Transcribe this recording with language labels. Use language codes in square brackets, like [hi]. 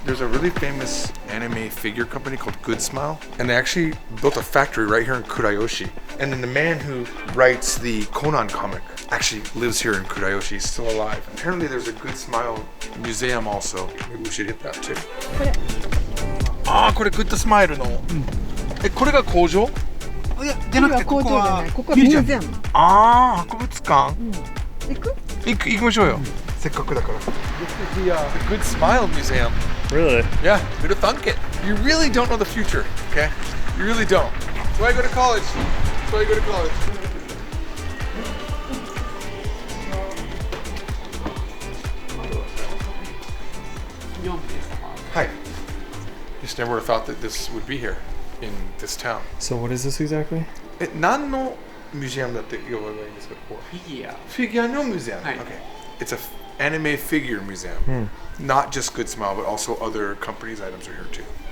[en] There's a really famous anime figure company called Good Smile, and they actually built a factory right here in Kurayoshi. And then the man who writes the Conan comic actually lives here in Kurayoshi. He's still alive. Apparently there's a Good Smile museum also. Maybe we should hit that too. [ja] これグッドスマイルの。これが工場？いや、じゃなくてここはここはミュージアム。博物館？行きましょうよ。せっかくだから。 [en] This is the Good Smile Museum. Really? Yeah, who'd have thunk it? You really don't know the future, okay? You really don't. That's why I go to college. That's why I go to college. Hi. Just never thought that this would be here in this town. So what is this exactly? [ja] 何のミュージアムだって言えばいいんですか？フィギュアのミュージアム。 [en] Okay. It's a anime figure museum. Not just Good Smile, but also other companies' items are here too.